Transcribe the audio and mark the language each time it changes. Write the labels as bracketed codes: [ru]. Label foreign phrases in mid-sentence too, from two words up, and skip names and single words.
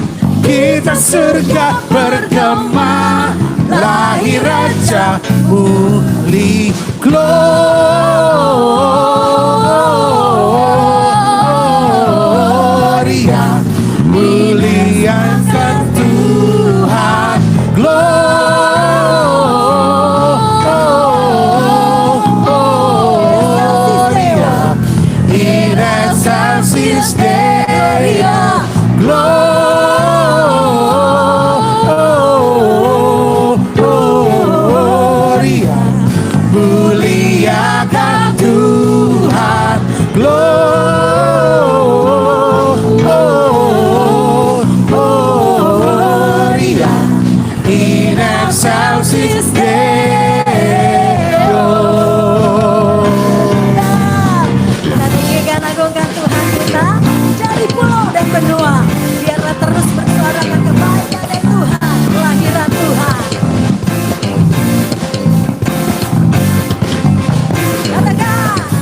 [id] Kita surga bergema, lahir Raja mulia. Gloria, muliakan Tuhan. [la] Gloria in excelsis Deo. [id] Gloria, muliakan Tuhan. [la] Gloria in excelsis Deo. [id] Kita tinggikan agungkan Tuhan kita dari pulau dan benua. Biarlah terus bersuarakan kebaikan dari Tuhan, kelahiran Tuhan. Katakan.